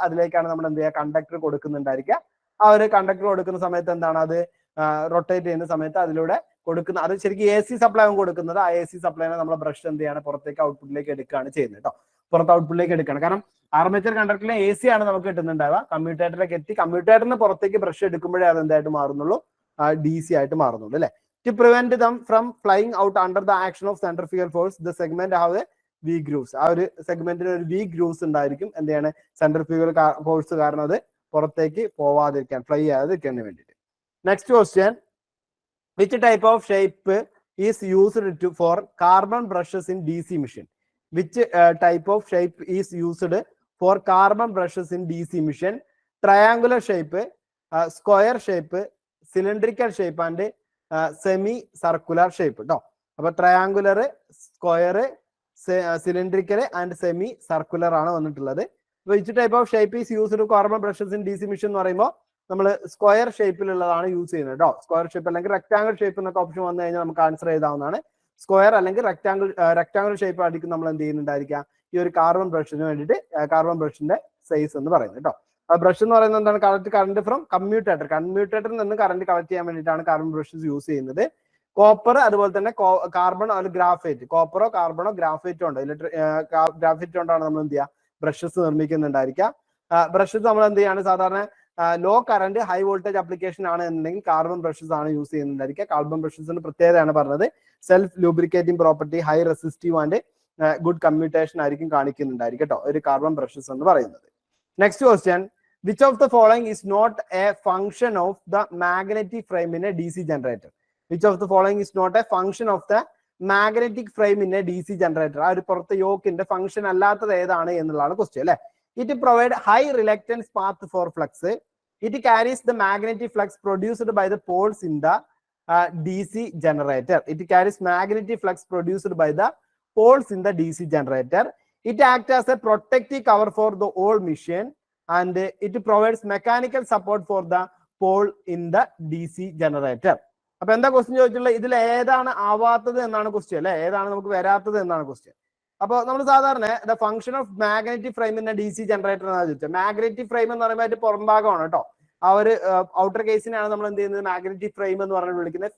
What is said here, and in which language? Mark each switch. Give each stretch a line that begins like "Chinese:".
Malayalam: അതിലേക്കാണ് നമ്മൾ എന്ത് ചെയ്യുക, കണ്ടക്ടർ കൊടുക്കുന്നുണ്ടായിരിക്കുക. ആ ഒരു കണ്ടക്ടർ കൊടുക്കുന്ന സമയത്ത് എന്താണ്, അത് റൊട്ടേറ്റ് ചെയ്യുന്ന സമയത്ത് അതിലൂടെ കൊടുക്കുന്ന, അത് ശരിക്കും AC സപ്ലൈ ആണ് കൊടുക്കുന്നത്. ആ AC സപ്ലൈനെ നമ്മൾ ബ്രഷ് എന്ത് ചെയ്യാണ്, പുറത്തേക്ക് ഔട്ട്പുട്ടിലേക്ക് എടുക്കുകയാണ് ചെയ്യുന്നത് കേട്ടോ. പുറത്ത് ഔട്ട്പുട്ടിലേക്ക് എടുക്കണം. കാരണം ആർമേച്ചർ കണ്ടക്ടറിലെ AC ആണ് നമുക്ക് കിട്ടുന്നുണ്ടാവുക. കമ്മ്യൂട്ടേറ്ററിലേക്ക് എത്തി കമ്മ്യൂട്ടേറ്ററിന് പുറത്തേക്ക് ബ്രഷ് എടുക്കുമ്പോഴേ അത് എന്തായിട്ട് മാറുന്നുള്ളൂ, DC ആയിട്ട് മാറുന്നുള്ളൂ അല്ലെ.
English: To prevent them from flying out under the action of centrifugal force, the segment have a V grooves.
Malayalam: ആ ഒരു സെഗ്മെന്റിന് ഒരു V grooves ഉണ്ടായിരിക്കും. എന്താണ്, സെൻട്രിഫ്യൂഗൽ ഫോഴ്സ് കാരണം അത് പുറത്തേക്ക് പോവാതിരിക്കാൻ, ഫ്ലൈ ചെയ്യാതിരിക്കാൻ വേണ്ടിയിട്ട്.
English: Next question, which type of shape is used for carbon brushes in DC machine? Which type of shape is used for carbon brushes in DC machine? Triangular shape, square shape, cylindrical shape and semi circular shape കേട്ടോ.
Malayalam: അപ്പൊ triangular, square, cylindrical and semi circular ആണ് വന്നിട്ടുള്ളത്.
English: which type of shape is used carbon brushes in DC machine
Malayalam: എന്ന് പറയുമ്പോൾ നമ്മൾ square ഷേപ്പിലുള്ളതാണ് use ചെയ്യുന്നത് കേട്ടോ. Square shape അല്ലെങ്കിൽ റെക്ടാംഗിൾ ഷേപ്പ് എന്നൊക്കെ ഓപ്ഷൻ വന്നു കഴിഞ്ഞാൽ നമുക്ക് ആൻസർ ചെയ്താവുന്നതാണ്. സ്ക്വയർ അല്ലെങ്കിൽ റെക്ടാംഗിൾ ഷേപ്പ് ആയിരിക്കും നമ്മൾ എന്ത് ചെയ്യുന്നുണ്ടായിരിക്കാം ഈ ഒരു കാർബൺ ബ്രഷിന് വേണ്ടിയിട്ട്, കാർബൺ ബ്രഷിന്റെ സൈസ് എന്ന് പറയുന്നത് കേട്ടോ. ബ്രഷ് എന്ന് പറയുന്നത് എന്താണ്,
English: collect current from
Malayalam: കമ്മ്യൂട്ടേറ്ററിൽ നിന്ന് കറണ്ട് കളക്ട് ചെയ്യാൻ വേണ്ടിയിട്ടാണ് കാർബൺ ബ്രഷസ് യൂസ് ചെയ്യുന്നത്. കോപ്പർ, അതുപോലെ തന്നെ കാർബൺ അല്ലെങ്കിൽ ഗ്രാഫൈറ്റ്, കോപ്പറോ കാർബണോ ഗ്രാഫൈറ്റോ ഉണ്ട്, ഗ്രാഫൈറ്റ് കൊണ്ടാണ് നമ്മൾ എന്ത് ചെയ്യുക, ബ്രഷസ് നിർമ്മിക്കുന്നുണ്ടായിരിക്കുക. ബ്രഷസ് നമ്മൾ എന്ത് ചെയ്യാണ്, സാധാരണ law current high voltage application ആണ് എന്നുണ്ടെങ്കിൽ കാർബൺ ബ്രഷസ് ആണ് യൂസ് ചെയ്യുന്നുണ്ടായിരിക്കുക. കാർബൺ ബ്രഷസിന്റെ പ്രത്യേകതയാണ് പറഞ്ഞത്, self lubricating property, high resistive and good commutation ആയിരിക്കും കാണിക്കുന്നുണ്ടായിരിക്കും കേട്ടോ ഒരു കാർബൺ ബ്രഷസ് എന്ന് പറയുന്നത്.
English: Next question, which of the following is not a function of the magnetic frame in a DC generator? Which of the following is not a function of the magnetic frame in a DC generator?
Malayalam: ആ ഒരു പുറത്തെ യോക്കിന്റെ function അല്ലാത്തത് ഏതാണ് എന്നുള്ളതാണ് question അല്ലെ.
English: It provide high reluctance path for flux. It carries the magnetic flux produced by the poles in the DC generator. It carries magnetic flux produced by the poles in the DC generator. It acts as a protective cover for the whole machine. And it provides mechanical support for the pole in the DC generator.
Malayalam: അപ്പൊ എന്താ question ചോദിച്ചിട്ടുള്ളത്, ഇതിൽ ഏതാണ് ആവാത്തത് എന്നാണ് question അല്ലെ, ഏതാണ് നമുക്ക് വരാത്തത് എന്നാണ് ക്വസ്റ്റ്യൻ. അപ്പൊ നമ്മൾ സാധാരണ
English: the function of magnetic frame in DC generator
Malayalam: എന്നാണ് ചോദിച്ചത്. മാഗ്നറ്റിക് ഫ്രെയിം എന്ന് പറയുമ്പോൾ അതിന്റെ പുറംഭാഗമാണ് കേട്ടോ. ആ ഒരു ഔട്ടർ കേസിനാണ് നമ്മൾ എന്ത് ചെയ്യുന്നത്, മാഗ്നറ്റിക് ഫ്രെയിം എന്ന് പറഞ്ഞ് വിളിക്കുന്നത്.